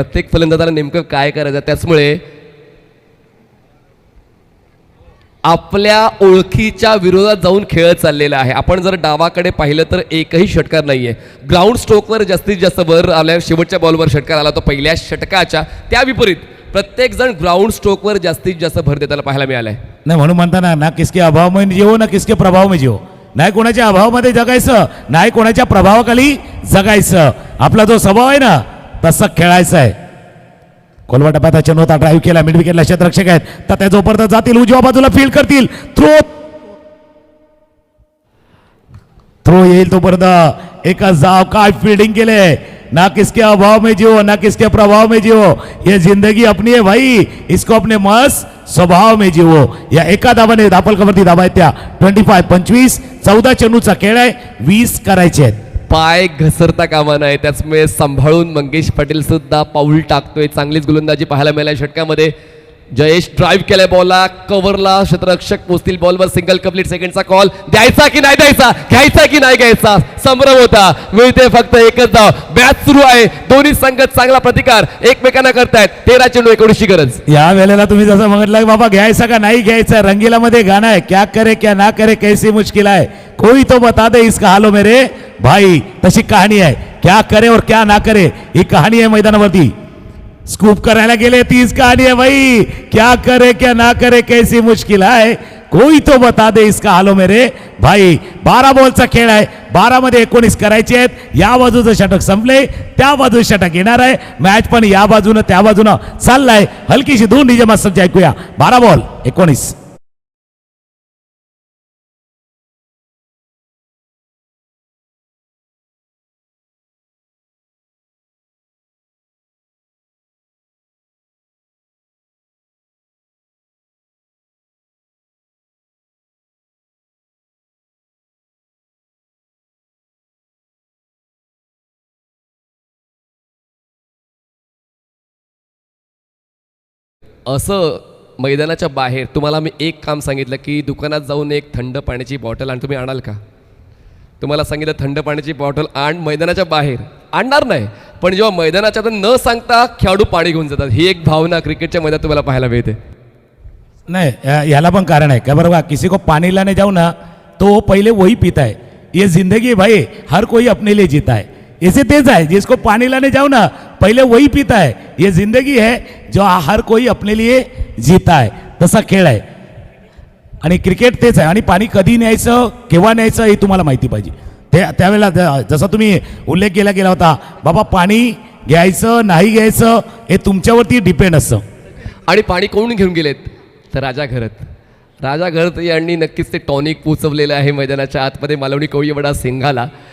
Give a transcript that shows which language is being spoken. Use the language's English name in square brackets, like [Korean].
[Marathi] प्रत्येक फलंदाजाला नेमकं काय करायचं, त्याचमुळे आपल्या ओळखीच्या विरोधात जाऊन खेळ चाललेला आहे. आपण जर डावाकडे पाहिलं तर एकही षटकार नाहीये. ग्राउंड स्ट्रोकवर जास्तीत जास्त भर आल्या, शेवटच्या बॉलवर षटकार आला तो पहिल्या षटकाच्या. त्या विपरीत प्रत्येक जण ग्राउंड स्ट्रोकवर जास्तीत जास्त भर देताना पाहायला मिळालंय. नाही, म्हणून म्हणताना [Hindi] ना किसके अभाव में जिओ ना किसके प्रभाव में जिओ. [Marathi] नाही कोणाच्या अभावामध्ये जगायचं, नाही कोणाच्या प्रभावाखाली जगायचं. आपला जो स्वभाव आहे ना तसं खेळायचं आहे. कोलवा टप्प्यात चेंडू होता, ड्राईव्ह केला, मिड विकेटला क्षेत्ररक्षक आहेत, तर त्या जोपर्यंत जातील उजव्या बाजूला फील्ड करतील, थ्रो येईल तोपर्यंत एकच धाव. काय फील्डिंग केले, [Hindi] ना किसके अभाव में जियो ना किसके प्रभाव में जियो, ये जिंदगी अपनी है भाई, इसको अपने मस्त स्वभाव में जियो. [Marathi] या एका धावाने दापलकावरती धावा आहेत त्या 25-25. 14 चेंडूचा खेळ आहे, 20 करायचे आहेत. पाय घसरता कामा नये, त्याचमुळे सांभाळून मंगेश पाटील सुद्धा पाऊल टाकतोय. चांगलीच गोलंदाजी पाहायला मिळाली षटकामध्ये. जयेश ड्राईव्ह केलाय बॉलला, कव्हरला, क्षेत्ररक्षक पोचतील बॉलवर, सिंगल कंप्लीट. सेकंडचा कॉल, द्यायचा की नाही द्यायचा, घ्यायचा की नाही घ्यायचा, संभ्रम होता. मिळते फक्त एकच धाव. मॅच सुरू आहे, दोन्ही संघ चांगला प्रतिकार एकमेकांना करतायत. 13 चेंडू 19 गरज. या वेळेला तुम्ही जसं म्हटलं बाबा घ्यायचा का नाही घ्यायचा, रंगीला मध्ये गाणं आहे, [Hindi] क्या करे क्या ना करे कैसी मुश्किल है, कोई तो बता दे इसका हालो मेरे भाई. [Marathi] तशी कहाणी आहे, [Hindi] क्या करे और क्या ना करे [Marathi] ही कहाणी आहे मैदानावरती. स्कूप करायला गेले, तीच कहाणी आहे भाई. [Hindi] क्या करे क्या ना करे कैसी मुश्किल है, कोई तो बता दे इसका हालो मेरे भाई. [Marathi] 12 बॉलचा खेळ आहे, 12 मध्ये 19 करायचे आहेत. या बाजूचं षटक संपले, त्या बाजूचं षटक येणार आहे. मॅच पण या बाजूनं त्या बाजूनं चाललाय. हलकीशी 2 डीजे मास्टरची ऐकूया. 12 बॉल 19. असं मैदानाच्या बाहेर तुम्हाला मी एक काम सांगितलं की दुकानात जाऊन एक थंड पाण्याची बॉटल आणि तुम्ही आणाल का? तुम्हाला सांगितलं थंड पाण्याची बॉटल आण, मैदानाच्या बाहेर आणणार नाही, पण जेव्हा मैदानाच्या आत न सांगता खेळाडू पाणी घेऊन जातात, ही एक भावना क्रिकेटच्या मैदानात तुम्हाला पाहायला मिळते. [Hindi] नहीं [Marathi] याला पण कारण [Hindi] है क्या [Marathi] बरं, [Hindi] किसी को पानी लाने जाओ ना तो पहले वही पीता है. ये जिंदगी है भाई, हर कोई अपने लिए जीता है. ऐसे तेज है, जिसको पानी लाने जाओ ना पहले वही पीता है. ये जिंदगी है जो हर कोई अपने लिए जीता है. [Marathi] तसा खेळ आहे आणि क्रिकेट तेच आहे. आणि पाणी कधी न्यायचं केव्हा न्यायचं हे तुम्हाला माहिती पाहिजे. त्यावेळेला जसा तुम्ही उल्लेख केला होता बाबा, पाणी घ्यायचं नाही घ्यायचं हे तुमच्यावरती डिपेंड असतं. आणि पाणी कोण घेऊन गेलेत तर राजा घरत यांनी नक्कीच ते टॉनिक पोचवलेलं आहे मैदानाच्या आतमध्ये मालवणी कोळीवडा सिंघाला.